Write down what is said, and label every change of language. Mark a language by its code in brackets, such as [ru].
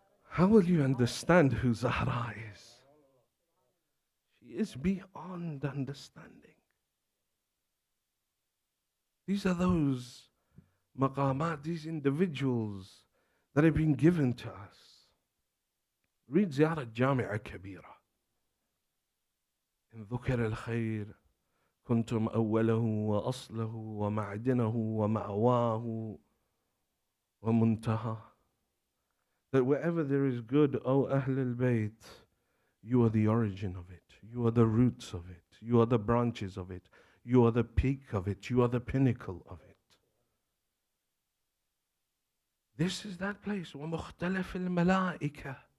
[en] How will you understand who Zahra is? She is beyond understanding. These are those maqamat, these individuals that have been given to us. Read زيارة جامعة كبيرة. [ar] إن ذكر الخير كنتم أوله وأصله ومعدنه ومأواه ومنتهى. [en] That wherever there is good, O Ahl al-Bayt, you are the origin of it. You are the roots of it. You are the branches of it. You are the peak of it. You are the pinnacle of it. This is that place. [ar] وَمُخْتَلَفِ الْمَلَائِكَةِ.